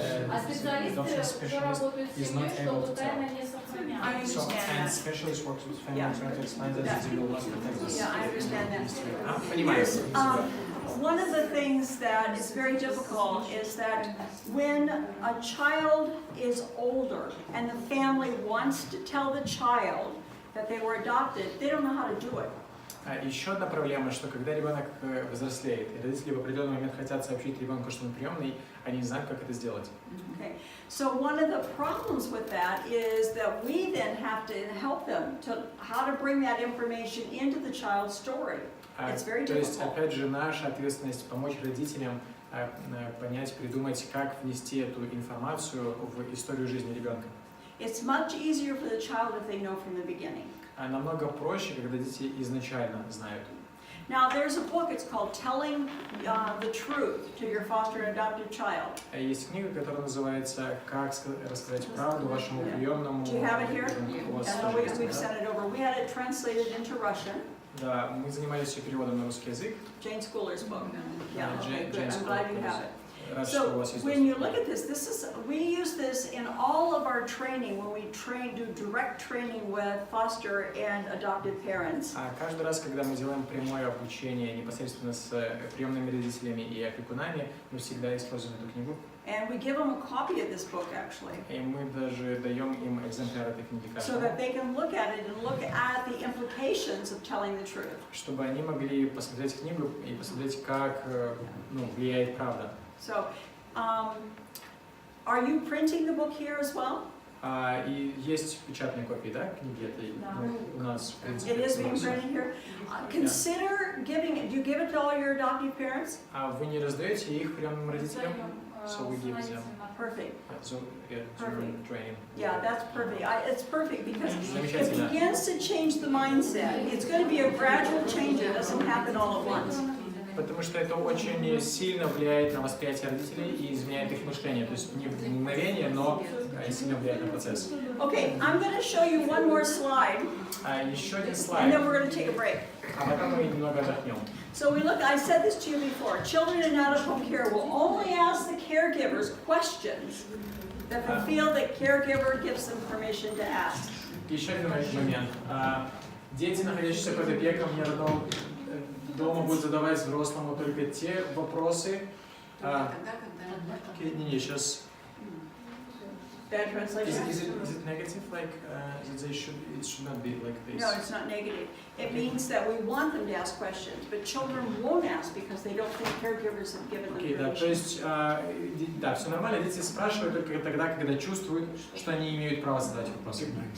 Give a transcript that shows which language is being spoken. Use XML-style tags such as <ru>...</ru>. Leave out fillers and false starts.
<ru>А специалисты, кто работает с семьей, чтобы тайна не сохраняется.</ru> <en>And specialists work with family trying to explain that they will not protect this. Yeah, I understand that.</en> <ru>Понимаю.</ru> <en>One of the things that is very difficult is that when a child is older and the family wants to tell the child that they were adopted, they don't know how to do it.</en> <ru>Еще одна проблема, что когда ребенок взрослеет, и родители в определенный момент хотят сообщить ребенку, что он приемный, они не знают, как это сделать.</ru> <en>Okay. So one of the problems with that is that we then have to help them to how to bring that information into the child's story. It's very difficult.</en> <ru>То есть, опять же, наша ответственность помочь родителям понять, придумать, как внести эту информацию в историю жизни ребенка.</ru> <en>It's much easier for the child if they know from the beginning.</en> <ru>Намного проще, когда дети изначально знают.</ru> <en>Now, there's a book, it's called Telling the Truth to Your Foster and Adopted Child.</en> <ru>Есть книга, которая называется «Как рассказать правду вашему приемному».</ru> <en>Do you have it here? We've sent it over. We had it translated into Russian.</en> <ru>Да, мы занимались ее переводом на русский язык.</ru> <en>Jane Schooler's book. Yeah, Jane good. I'm glad you have it.</en> <ru>Рад, что у вас</ru> <en>So</en> <ru>есть</ru> <en>when you look at this, we use this in all of our training when we do direct training with foster and adopted parents.</en> <ru>Каждый раз, когда мы делаем прямое обучение непосредственно с приемными родителями и опекунами, мы всегда используем эту книгу.</ru> <en>And we give them a copy of this book, actually.</en> <ru>И мы даже даем им экземпляр этой книги</ru> <en>So that they can look at it and look at the implications of telling the truth.</en> <ru>Чтобы они могли посмотреть книгу и посмотреть, как влияет правда.</ru> <en>So, are you printing the book here as well?</en> <ru>И есть печатные копии, да, книги этой у нас, в принципе.</ru> <en>It is being printed here. Consider giving it. Do you give it to all your adoptive parents?</en> <ru>Вы не раздаете их приемным родителям?</ru> <en>So we give them. Perfect. So, perfect. Training. Yeah, that's perfect. It's perfect because it begins to change the mindset. It's going to be a gradual change. It doesn't happen all at once.</en> <ru>Потому что это очень сильно влияет на восприятие родителей и изменяет их мышление. То есть не в мгновение, но сильно влияет на процесс.</ru> <en>Okay, I'm going to show you one more slide.</en> <ru>Еще один</ru> <en>And</en> <ru>слайд.</ru> <en>then we're going to take a break.</en> <ru>А потом мы немного отдохнем.</ru> <en>So I said this to you before. Children in out-of-home care will only ask the caregivers questions that they feel the caregiver gives them permission to ask.</en> <ru>Еще один момент. Дети, находящиеся под опекой неродного дома, будут задавать взрослому только те вопросы. Не, сейчас.</ru> <en>Bad translation? Is it negative? Like it should not be like this. No, it's not negative. It means that we want them to ask questions, but children won't ask because they don't think caregivers have given them</en> <ru>Okay, да, то</ru> <en>permission.</en> <ru>есть, да, все нормально, дети спрашивают только тогда, когда чувствуют, что они имеют право задать вопросы.</ru>